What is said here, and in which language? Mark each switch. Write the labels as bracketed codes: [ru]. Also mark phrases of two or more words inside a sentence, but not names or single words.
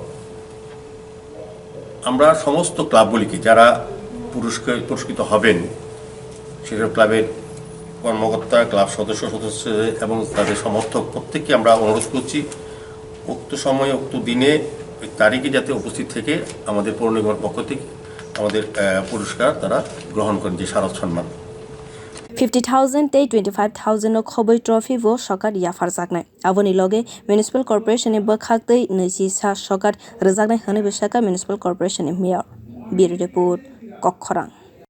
[bn] আমরা সমস্ত ক্লাবগুলিকে যারা পুরস্কৃত হবেন সেসব ক্লাবের কর্মকর্তা ক্লাব সদস্য এবং তাদের সমর্থক প্রত্যেককে আমরা অনুরোধ করছি উক্ত সময়ে উক্ত দিনে তারিখে যাতে উপস্থিত থেকে আমাদের পৌর নিগমের পক্ষ থেকে আমাদের পুরস্কার তারা গ্রহণ করেন যে শারদ সম্মান [trp] 50,000 tei 25,000 no khobui trophy bo sokat yafar jaknai aboni loge [en] municipal corporation [trp] ni bwkhak tei 20 sa sokat rijaknai hwnai bo saka [en] municipal corporation [trp] ni mayor bir report kokthum